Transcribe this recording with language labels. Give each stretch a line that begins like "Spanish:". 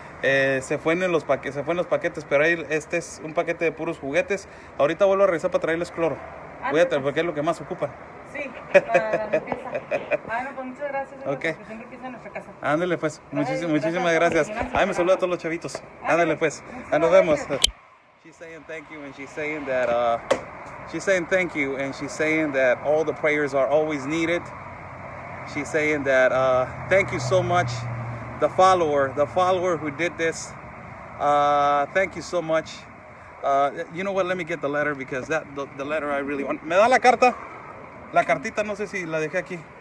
Spanish: Se fue en los paquetes, pero ahí este es un paquete de puros juguetes. Ahorita vuelvo a regresar para traerles cloro. Voy a traer porque es lo que más ocupan. Sí, para la limpieza. Bueno, pues muchas gracias. Okay. Porque siempre empieza en nuestra casa. Ándale pues, muchísimas gracias. Ay, me saluda a todos los chavitos. Ándale pues, nos vemos.
English: She's saying thank you, and she's saying that thank you, and she's saying that all the prayers are always needed. She's saying that thank you so much, the follower who did this. Thank you so much. You know what? Let me get the letter because the letter I really want.
Spanish: ¿Me da la carta? La cartita no sé si la dejé aquí.